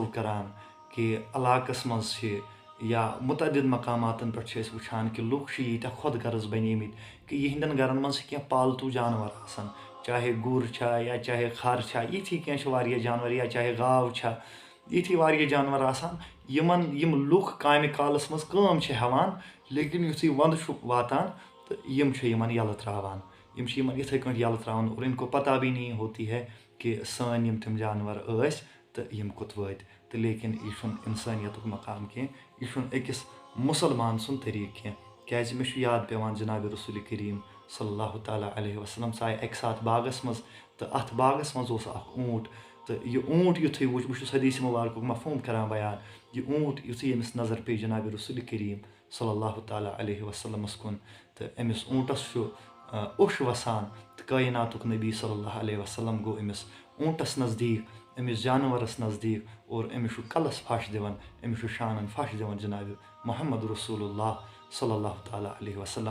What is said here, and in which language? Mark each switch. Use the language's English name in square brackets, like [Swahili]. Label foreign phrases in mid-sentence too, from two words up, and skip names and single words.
[Kashmiri] کران کہِ علاقس منٛز چھِ یا مُتعدد مقاماتن پٮ۪ٹھ چھِ أسۍ وٕچھان کہِ لُکھ چھِ ییٖتیٛاہ خۄد غرض بنیمٕتۍ کہِ یِہنٛدٮ۪ن گرن منٛز چھِ کینٛہہ پالتوٗ جانور آسان، چاہے گُر چھا یا چاہے خر چھا، یِتھی کینٛہہ چھِ واریاہ جانور، یا چاہے گاو چھا، یِتھی واریاہ جانور آسان یِم لُکھ کامہِ کالس منٛز کٲم چھِ ہٮ۪وان، لیکن یُتھُے ونٛدٕ چھُ واتان تہٕ یِم چھِ یِمن یَلہٕ ترٛاوان، یِم چھِ یِمن یِتھٕے کٲٹھۍ یَلہٕ ترٛاوان. [Urdu] اور اِن کو پتہ بھی نہیں ہوتی ہے [Kashmiri] کہِ سٲنۍ یِم تِم جانور ٲسۍ تہٕ یِم کوٚت وٲتۍ. تہٕ لیکن یہِ چھُنہٕ اِنسٲنیتُک مقام کینٛہہ، یہِ چھُنہٕ أکِس مُسلمان سُنٛد طریٖقہٕ کینٛہہ. کیٛازِ مےٚ چھُ یاد پیٚوان جنابِ رسوٗلِ کریٖم [Arabic] صلی اللہ تعالیٰ علیہ وسلم [Kashmiri] سُہ آیہِ اکہِ ساتہٕ باغس منٛز تہٕ اتھ باغس منٛز اوس اکھ اوٗنٹ، تہٕ یہِ اوٗنٹ یُتھُے وٕچھ، بہٕ چھُس حدیٖث مُبارکُک مفہوٗم کران بیان، یہِ اوٗنٹ یُتھُے أمِس نظر پیٚیہِ جنابِ رسوٗلِ کریٖم [Arabic] صلی اللہ تعالیٰ علیہ وسلمس [Kashmiri] کُن، تہٕ أمِس اوٗنٹس چھُ اوٚش وسان، تہٕ کٲیناتُک نبی [Arabic] صلی اللہ علیہ وسلم [Kashmiri] گوٚو أمِس اوٗنٹس نزدیٖک، أمِس جانورس نزدیٖک، اور أمِس چھُ کلس پھش دِوان، أمِس چھُ شانن پھش دِوان جنابِ محمد [Arabic] رسوٗل اللہ صلی اللہ تعالیٰ علیہ وسلم.